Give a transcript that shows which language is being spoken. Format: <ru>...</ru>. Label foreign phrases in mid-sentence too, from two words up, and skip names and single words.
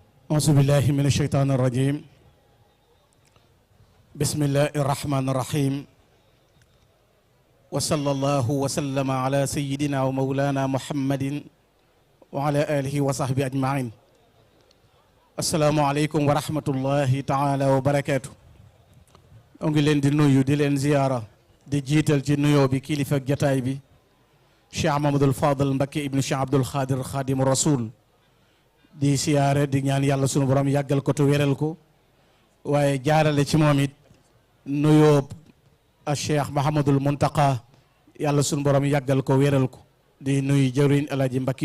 <ar>أعوذ بالله من الشيطان الرجيم بسم الله الرحمن الرحيم وصلى الله وسلم على سيدنا ومولانا محمد وعلى آله وصحبه أجمعين السلام عليكم ورحمة الله تعالى وبركاته</ar> <wo>ngi leen di nuyu di leen ziyaara di jiital ci nuyoo bi kilifa jataay bi Cheikh Mamadou Fadal Mbacké ibnu Cheikh Abdoul Khadir Khâdimu-r-Rasûl di siyaare di ñaan yàlla sunu borom yàggal ko te wéral ko waaye jaarale ci moom it nuyoo a Cheikh Mahamadul Muntaqa yàlla sunu borom yàggal ko wéral ko di nuyu jawriñ Alaaji Mbakki</wo>